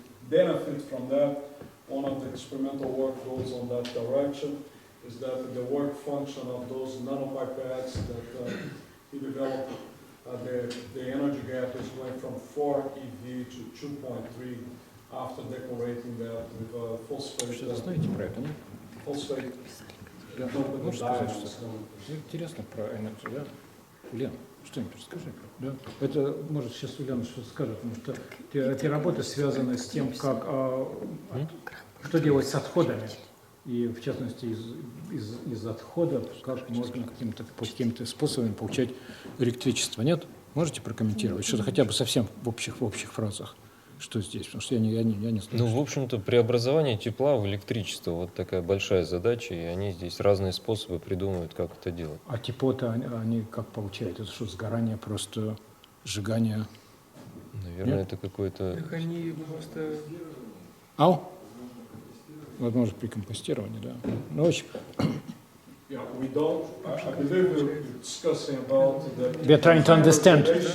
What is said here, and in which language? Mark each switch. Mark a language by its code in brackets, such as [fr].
[en] benefit from that. One of the experimental work goes on that direction, is that the work function of those nanopipettes that he developed, the energy gap is going from 4 eV to 2.3 after decorating that with phosphate. [ru] Что-то знаете про это, нет? [en] Phosphate. [ru] Да. Можешь сказать, что интересно про энергию, да? Лен, что-нибудь расскажи. Да? Это, может, сейчас Ульяна что-то скажет, потому что эти работы связаны с тем, как, что делать с отходами. И, в частности, из отходов, как можно какими-то способами получать электричество. Нет? Можете прокомментировать? Что-то хотя бы совсем в общих фразах. Что здесь? Потому что я не знаю. Ну, в общем-то, преобразование тепла в электричество – вот такая большая задача, и они здесь разные способы придумывают, как это делать. А тепло-то они как получают? Это что, сгорание, просто сжигание? Наверное, Нет? это какое-то… Так они просто… Возможно, при компостировании, да. Ну, очень… [en] Yeah, we don't. I believe we're discussing about the. We are trying to understand.